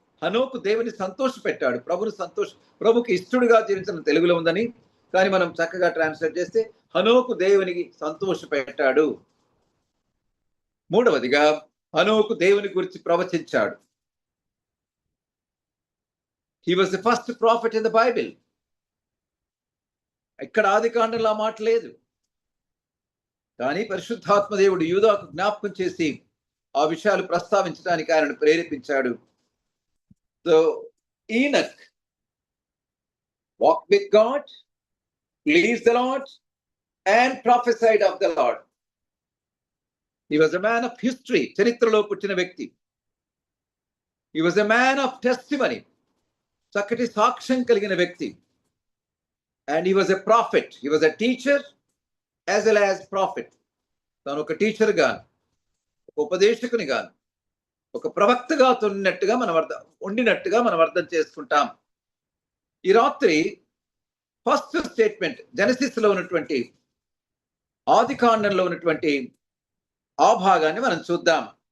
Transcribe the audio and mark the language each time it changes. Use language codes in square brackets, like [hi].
[te] హనోకు దేవుని సంతోష పెట్టాడు, ప్రభుకి ఇష్టడుగా జీవించిన తెలుగులో ఉందని, కానీ మనం చక్కగా ట్రాన్స్లేట్ చేస్తే హనోకు దేవునికి సంతోష పెట్టాడు. మూడవదిగా హనోకు దేవుని గురించి ప్రవచించాడు. [en] He was the first prophet in the Bible. [te] ఇక్కడ ఆది కాండంలో ఆ మాట లేదు, కానీ పరిశుద్ధాత్మ దేవుడు యూదాకు జ్ఞాపకం చేసి ఆ విషయాలు ప్రస్తావించడానికి ఆయనను ప్రేరేపించాడు. [en] So Enoch walked with God, pleased the Lord, and prophesied of the Lord. He was a man of history. [te] చరిత్రలో పుట్టిన వ్యక్తి. [en] He was a man of testimony. [te] చక్కటి సాక్ష్యం కలిగిన వ్యక్తి. [en] And he was a prophet. He was a teacher as well as prophet. [te] తాను ఒక teacher గాను, ఒక ఉపదేశకుని గాను, ఒక ప్రవక్తగా ఉండినట్టుగా మనం అర్థం చేసుకుంటాం. ఈ రాత్రి ఫస్ట్ స్టేట్మెంట్, జెనసిస్ లో ఉన్నటువంటి, ఆది కాండంలో ఉన్నటువంటి ఆ భాగాన్ని మనం చూద్దాం.